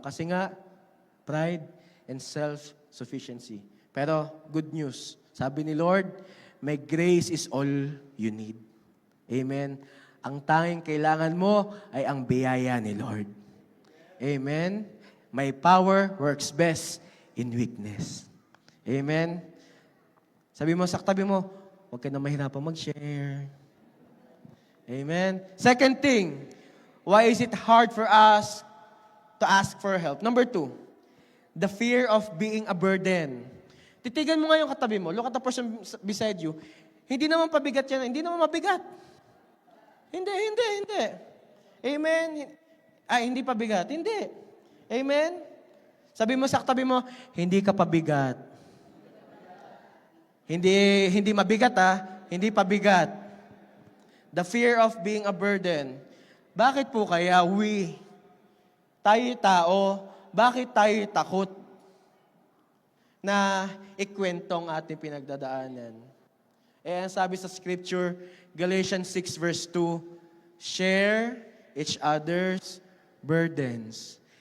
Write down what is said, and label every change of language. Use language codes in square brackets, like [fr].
[tl] Kasi nga, [en] pride and self-sufficiency. [tl] Pero, [en] good news. [tl] Sabi ni Lord, [en] my grace is all you need. [tl] Amen. Ang tanging kailangan mo ay ang biyaya ni Lord. Amen. [en] My power works best in weakness. Amen. [tl] Sabi mo sa katabi mo, huwag ka na mahirapang mag-share. Amen. [en] Second thing, why is it hard for us to ask for help? Number 2, the fear of being a burden. [tl] Titigan mo nga yung katabi mo. [en] Look at the person beside you. [tl] Hindi naman pabigat yan. Hindi naman mabigat. Hindi. Amen. Hindi pabigat. Hindi. Amen. Sabi mo sa katabi mo, hindi ka pabigat. Hindi mabigat Hindi pabigat. [en] The fear of being a burden. [tl] Bakit po kaya tayo tao, bakit tayo takot na ikwentong ating pinagdadaanan? Ang sabi sa [en] scripture, Galatians 6 verse 2, share each other's burdens.